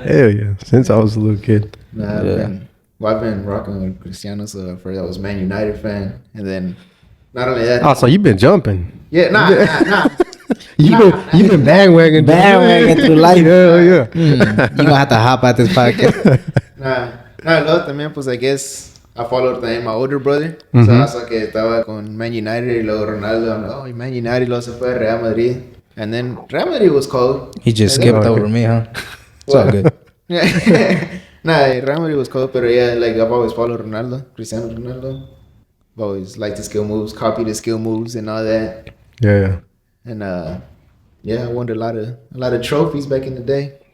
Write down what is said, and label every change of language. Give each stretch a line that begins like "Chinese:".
English: Hell yeah, since I was a little kid. I've been rocking with Cristiano. So first I was Man United fan, and then not only that. Oh, so you've been jumping. Yeah, nah. You've been bandwagon through life. Yeah. You're gonna have to hop out this podcast.
Spanish: Luego también, pues,
English: I guess I followed
Spanish: también
English: my older brother. So I saw
Spanish: que estaba con Man United y luego Ronaldo.
English: I'm like,
Spanish: Man United, luego se fue a Real Madrid.
English: And then Real Madrid was cold. He just skipped over me, huh? It's all good. Real Madrid was cold, but yeah, like I've always followed Cristiano Ronaldo. I've always liked the skill moves, copied the skill moves and all that. Yeah. And I won a lot of trophies back in the day.